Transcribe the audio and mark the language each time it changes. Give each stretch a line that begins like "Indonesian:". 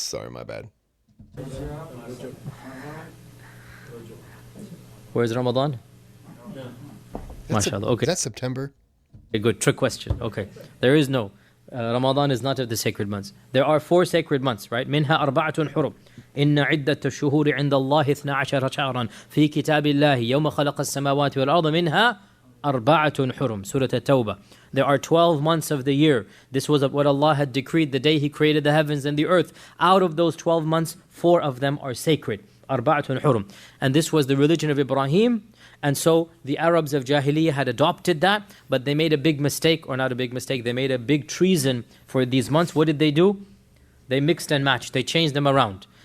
English: Sorry, my bad. Where's Ramadan? MashaAllah. Okay. Is that September? A good trick question. Okay. There is no. Ramadan is not of the sacred months. There are 4 sacred months, right?
Arabic: منها أربعة حرم. إن عدة الشهور عند الله 12 شهرا في كتاب الله يوم خلق السماوات والأرض منها أربعة حرم.
English: Surah At-Tawbah. There are 12 months of the year. This was what Allah had decreed the day He created the heavens and the earth. Out of those 12 months, 4 of them are sacred.
Arabic: أربعة حرم.
English: And this was the religion of Ibrahim. And so the Arabs of Jahiliyyah had adopted that, but they made a big mistake, or not a big mistake, they made a big treason for these months. What did they do? They mixed and matched. They changed them around.